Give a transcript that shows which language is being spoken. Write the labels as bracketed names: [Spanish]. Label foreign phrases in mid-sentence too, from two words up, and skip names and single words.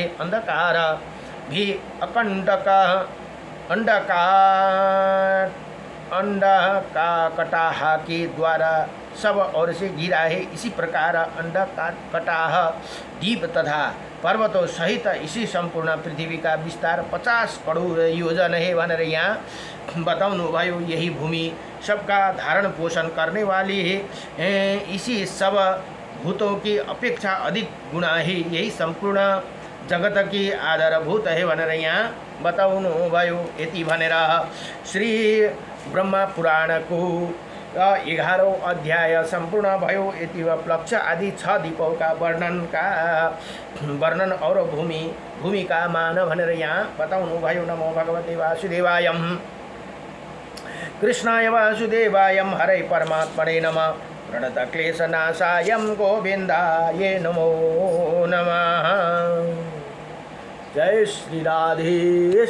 [Hindi] अंधकार भी अंडकाकटाह के द्वारा सब ओर से घिरा है। इसी प्रकार अंडकाकटाह द्वीप तथा पर्वतों सहित इसी संपूर्ण पृथ्वी का विस्तार 50 करोड़ योजन है [Nepali] भनेर यहाँ बताउनु भयो। [Hindi] यही भूमि सबका धारण पोषण करने वाली है। इसी सब भूतों की अपेक्षा अधिक गुणा है। यही संपूर्ण जगत की आधारभूत है [Nepali] भनेर यहाँ बताउनु भयो। यति भनेर श्री ब्रह्मा पुराणको 11औं अध्याय सम्पूर्ण भयो। [Hindi] यति प्लक्ष आदि 6 दीपौका वर्णन और भूमिका मान [Nepali] भनेर यहाँ बताउनु भयो। [Sanskrit] नमो भगवते वासुदेवाय कृष्णाय वासुदेवाय हरे परमात्मने नमः। प्रणतक्लेशनाशाय गोविन्दाय नमो नमः। [Hindi] जय श्री राधे।